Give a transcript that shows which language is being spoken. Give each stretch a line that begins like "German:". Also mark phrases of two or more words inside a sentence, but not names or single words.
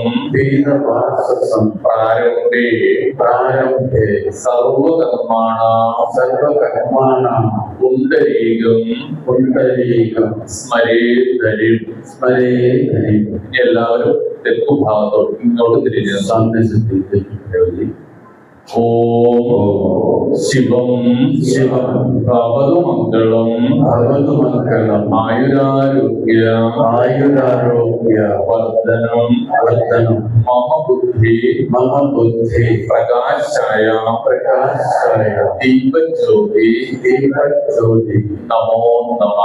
Sanskrit: പീതവാസസം പ്രാരംഭേ പ്രാരംഭേ സർവകർമാണാം സർവകർമാണാം പുണ്ടരീകം പുണ്ടരീകം സ്മരേധരിം. സ്മരേധരിം.
Malayalam: എല്ലാവരും തെക്കു ഭാഗത്തോട്ട് ഇങ്ങോട്ട് തിരിഞ്ഞു.
Hindi: सामने से देखते हुए
Sanskrit: ओं शिवम् शिवं भवतु मङ्गलम् भवतु मङ्गलम् ആയുരാരോഗ്യ आयुरारोग्य വർദ്ധനം वर्धनं मम बुद्धि मम बुद्धि പ്രകാശായ प्रकाशाय ദീപജ്യോതി दीपज्योति नमो नमः.